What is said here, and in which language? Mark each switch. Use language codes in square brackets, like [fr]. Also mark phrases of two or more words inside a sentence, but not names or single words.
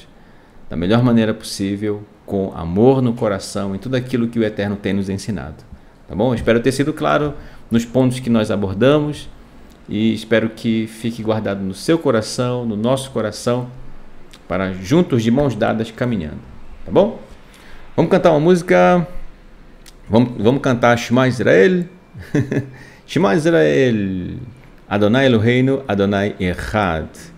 [pt] Da melhor maneira possível, com amor no coração, em tudo aquilo que o Eterno tem nos ensinado, tá bom? Espero ter sido claro nos pontos que nós abordamos e espero que fique guardado no seu coração, no nosso coração, para juntos de mãos dadas caminhando, tá bom? Vamos cantar uma música, vamos cantar [he] שמע ישראל, שמע ישראל, אדוני אלוהינו, אדוני אחד.